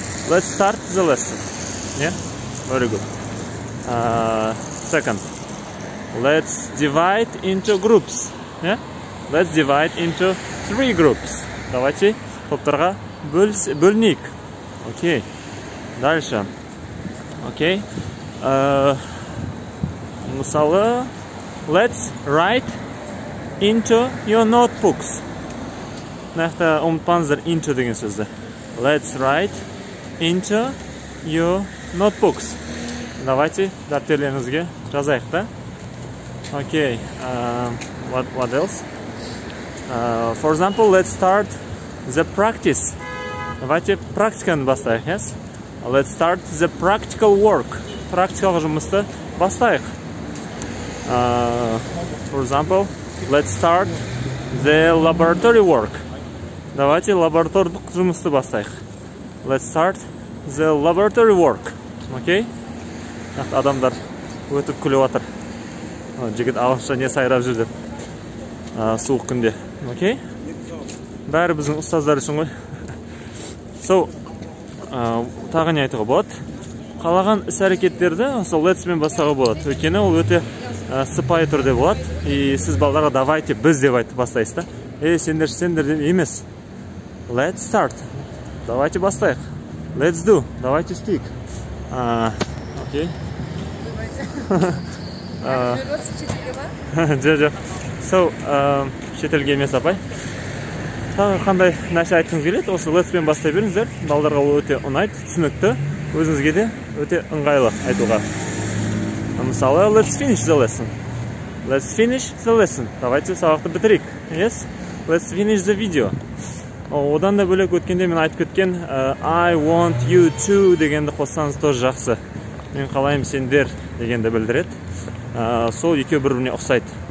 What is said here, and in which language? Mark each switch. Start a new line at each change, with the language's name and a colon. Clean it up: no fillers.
English: Let's start the lesson. Yeah, very good. Second, let's divide into groups. Yeah, let's divide into 3 groups.
Russian: Давайте
Kazakh: топтарға бөлінейік.
Russian: Окей. Дальше. Окей.
Kazakh: Мысалы,
English: let's write into your notebooks.
Kazakh: Нақты ұмытпаңыздар into деген сөзді.
English: Let's write into your notebooks.
Russian: Давайте
Kazakh: дәптерлеріңізге жазайық, да?
English: Окей. What else? For example, let's start the practice.
Russian: Давайте
Kazakh: практиканы бастайық,
English: yes? Let's start the practical work.
Kazakh: Практикалық жұмысты бастайық.
English: For example, let's start the laboratory work.
Russian: Давайте
Kazakh: лаборатордық жұмысты бастайық.
English: Let's start the laboratory work. Окей?
Kazakh: Адамдар өтіп күліп отыр. Жігіт ағылшынша не сайрап жүр деп. Суық күнде. Окей? Бәрі біздің ұстаздар үшін ғой.
English: So,
Kazakh: тағы не айтуға болады? Қалаған іс-әрекеттерді let's мен бастауға болады. Өйткені ол өте сыпайы түрде болады.
Russian: И
Kazakh: сіз балдарға
Russian: давайте
Kazakh: біз деп айтып бастайсыз да. Сендер емес.
English: Let's start.
Kazakh: Давайте бастайық.
English: Let's do.
Russian: Давайте
Kazakh: істейік. Окей. Жоқ.
English: So,
Kazakh: шетелге емес апай. Тағы қандай нәрсе айтқыңыз келеді? Осы let's мен бастай беріңіздер. Балдарға ол өте ұнайды, түсінікті, өзіңізге де өте ыңғайлы айтуға.
English: Мысалы, let's finish the lesson. Let's finish the lesson.
Kazakh: Давайте сабақты бітірейік.
English: Yes? Let's finish the video.
Kazakh: Одан да бөлек өткенде мен айтып кеткен
English: I want you to
Kazakh: дегенді қоссаңыз
Russian: тоже
Kazakh: жақсы. Мен қалаймын сендер дегенді білдіреді. Сол екеу бір-біріне ұқсайды.